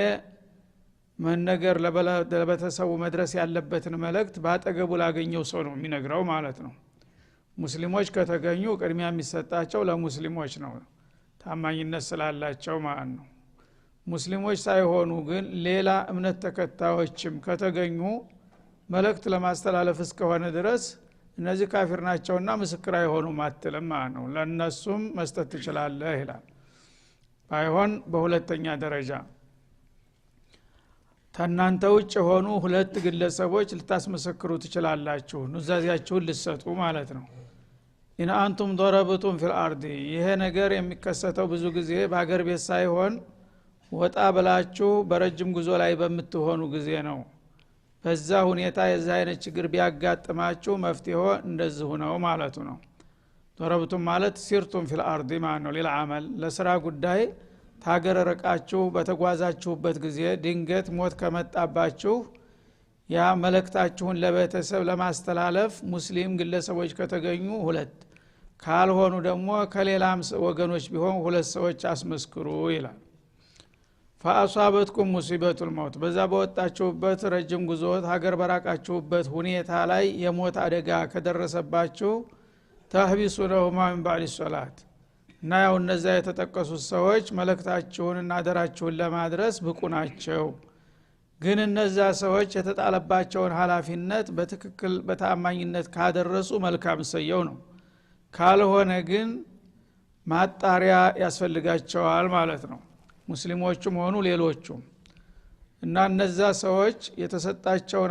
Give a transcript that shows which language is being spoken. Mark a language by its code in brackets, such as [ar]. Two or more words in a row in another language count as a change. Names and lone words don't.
[am] መነገር ለቤተሰቡ መድረስ ያለበትን መልእክት ባጠገቡ ላገኘው ሰው ነው የሚነግረው ማለት ነው። ሙስሊሞች ከተገኙ ቅድሚያ የሚሰጣቸው ለሙስሊሞች ነው ታማኝነት ስላላቸው ማለት ነው። ሙስሊሞች ሳይሆኑ ግን ሌላ እምነት ተከታዮችም ከተገኙ መልእክት ለማስተላለፍ እስከሆነ ድረስ እነዚህ ካፊር ናቸውና ምስክር አይሆኑም አትልም ማለት ነው። ለነሱም መስጠት ትችላለህ ይላል። ባይሆን በሁለተኛ ደረጃ ተናንተ ውጭ ሆኑ ሁለት ግለሰቦች ልታስመሰክሩ ትችላላችሁ ኑዛዜያችሁን ልትሰጡ ማለት ነው። [ar] إن أنتم ضربتم في الارض [am] ይሄ ነገር የሚከሰተው ብዙ ጊዜ በአገር ቤት ሳይሆን ወጣ ብላችሁ በረጅም ጉዞ ላይ በምትሆኑ ጊዜ ነው። በዛ ሁኔታ የዛ አይነት ችግር ቢያጋጥማችሁ መፍትሄው እንደዚህ ነው ማለቱ ነው። ضربتم ማለት ሲርቱም [ar] في الارض [am] ማለት ነው ለልዓመል ለስራ ጉዳይ ታገረ ረቃችሁ በተጓዛችሁበት ጊዜ ድንገት ሞት ከመጣባችሁ ያ መልእክታችሁን ለቤተሰብ ለማስተላለፍ ሙስሊም ግለሰቦች ከተገኙ ሁለት ካልሆኑ ደግሞ ከሌላም ወገኖች ቢሆን ሁለት ሰዎች አስመስክሩ ይላል። [ar] فاصابتكم مصيبه الموت [am] በዛ በወጣችሁበት ረጅም ጉዞ ሀገር በራቃችሁበት ሁኔታ ላይ የሞት አደጋ ከደረሰባችሁ ተህቢሱነሁማ [ar] من بعد الصلاه [am] እና ያው እነዛ የተጠቀሱት ሰዎች መልእክታችሁንና አደራችሁን ለማድረስ ብቁ ናቸው። ግን እነዛ ሰዎች የተጣለባቸውን ኃላፊነት በትክክል በታማኝነት ካደረሱ መልካም ሰየው ነው። ካልሆነ ግን ማጣሪያ ያስፈልጋቸዋል ማለት ነው ሙስሊሞቹም ሆኑ ሌሎቹም። እና እነዛ ሰዎች የተሰጣቸውን